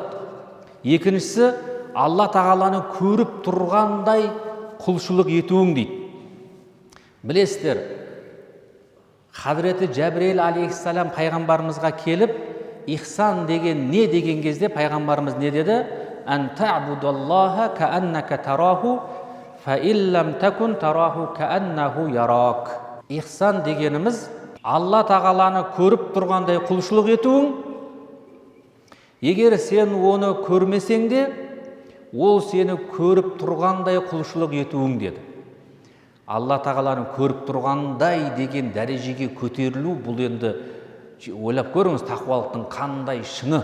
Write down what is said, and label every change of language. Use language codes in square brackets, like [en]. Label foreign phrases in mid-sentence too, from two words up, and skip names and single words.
[kk] Екіншісі, Алла тағаланы көріп тұрғандай құлшылық етуің дейді. Білесіздер, Хазіреті Жәбірейіл алейхиссалам пайғамбарымызға келіп, ихсан деген не деген кезде пайғамбарымыз не деді? [ar] أن تعبد الله كأنك تراه فإن لم تكن تراه كأنه يراك. [kk] Ихсан дегеніміз Алла тағаланы көріп тұрғандай құлшылық етуің. Егер сен оны көрмесең де, ол сені көріп тұрғандай құлшылық етуің деді. Алла тағаланы көріп тұрғандай деген дәрежеге көтерілу, бұл енді ойлап көріңіз, тақуалықтың қандай шыңы.